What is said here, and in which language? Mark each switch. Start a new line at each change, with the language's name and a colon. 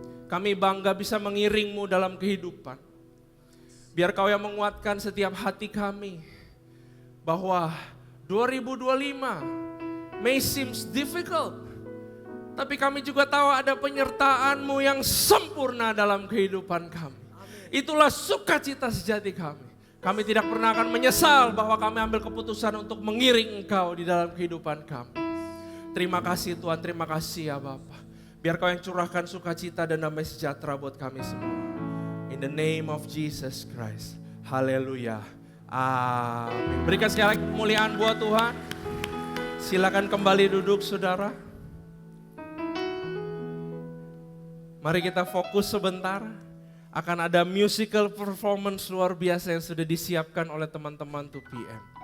Indonesian: Kami bangga bisa mengiring-Mu dalam kehidupan. Biar Kau yang menguatkan setiap hati kami, bahwa
English: 2025 may seems difficult,
Indonesian: tapi kami juga tahu ada penyertaan-Mu yang sempurna dalam kehidupan kami. Itulah sukacita sejati kami. Kami tidak pernah akan menyesal bahwa kami ambil keputusan untuk mengiring Engkau di dalam kehidupan kami. Terima kasih Tuhan, terima kasih ya Bapa. Biar Kau yang curahkan sukacita dan damai sejahtera buat kami semua.
English: In the name of Jesus Christ.
Indonesian: Haleluya. Amin. Berikan sekali lagi kemuliaan buat Tuhan. Silakan kembali duduk saudara. Mari kita fokus sebentar. Akan ada musical performance luar biasa yang sudah disiapkan oleh teman-teman 2PM.